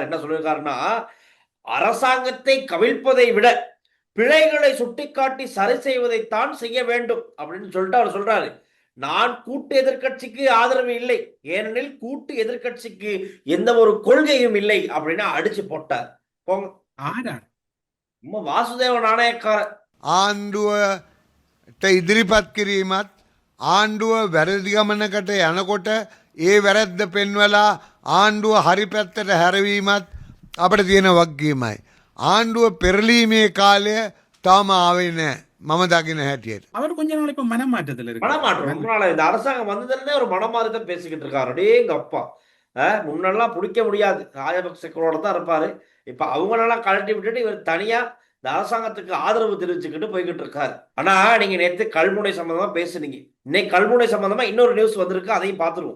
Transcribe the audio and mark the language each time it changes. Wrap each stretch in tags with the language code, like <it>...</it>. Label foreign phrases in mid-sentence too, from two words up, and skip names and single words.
<ta>என்ன சொல்லியிருக்காருன்னா, அரசாங்கத்தை கவிழ்ப்பதை விட பிழைகளை சுட்டிக்காட்டி சரி செய்வதைத்தான் செய்ய வேண்டும் அப்படின்னு சொல்லிட்டு அவர் சொல்றாரு. நான் கூட்டு எதிர்கட்சிக்கு ஆதரவு இல்லை, ஏனெனில் கூட்டு எதிர்கட்சிக்கு எந்த ஒரு கொள்கையும் இல்லை அப்படின்னு அடிச்சு போட்டார். போங்க வாசுதேவ நாணயக்கார</ta> <si>ආණ්ඩුවට ඉදිරිපත් කිරීමත් ආණ්ඩුව වැරදි ගමනකට යනකොට ඒ වැරද්ද පෙන්වලා ආණ්ඩුව හරි පැත්තට හැරවීමත් අපට තියෙන වගකීමයි. ආණ්ඩුව පෙරලීමේ කාලය තාම ආවේ නැහැ මම දකින හැටියට.</si> <ta>அவர் கொஞ்ச நாள் இப்ப மனமாற்றத்துல இருக்கு. மனமாற்றம் ரொம்ப நாள் இந்த அரசாங்கம் வந்ததுலேருந்தே ஒரு மனமாறி தான் பேசிக்கிட்டு இருக்காரு. அடேங்க அப்பா, முன்னெல்லாம் பிடிக்க முடியாது, ராஜபக்சேக்களோட தான் இருப்பாரு. இப்ப அவங்களெல்லாம் கழட்டி விட்டுட்டு இவர் தனியா இந்த அரசாங்கத்துக்கு ஆதரவு தெரிவிச்சுக்கிட்டு போய்கிட்டு இருக்காரு. ஆனா நீங்க நேற்று கல்முனை சம்பந்தமா பேசுனீங்க. இன்னைக்கு கல்முனை சம்பந்தமா இன்னொரு நியூஸ் வந்திருக்கு, அதையும் பார்த்துருவோம்.</ta>